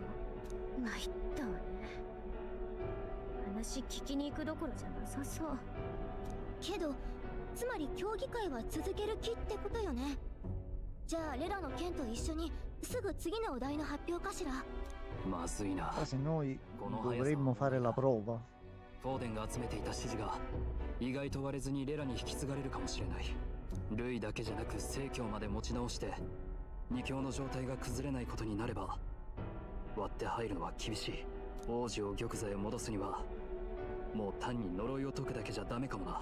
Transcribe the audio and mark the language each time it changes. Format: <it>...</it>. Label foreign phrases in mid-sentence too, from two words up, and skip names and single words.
<ja>参ったわね。話聞きに行くどころじゃなさそう。けどつまり競技会は続ける気ってことよね。じゃあレラの件と一緒にすぐ次のお題の発表かしら。まずいな。</ja> <it>Ma se noi dovremmo fare la prova.</it> <ja>フォーデンが集めていた支持が意外と割れずにレラに引き継がれるかもしれない。ルイだけじゃなく正教まで持ち直して二強の状態が崩れないことになれば割って入るのは厳しい。王子を玉座へ戻すにはもう単に呪いを解くだけじゃダメかもな。</ja>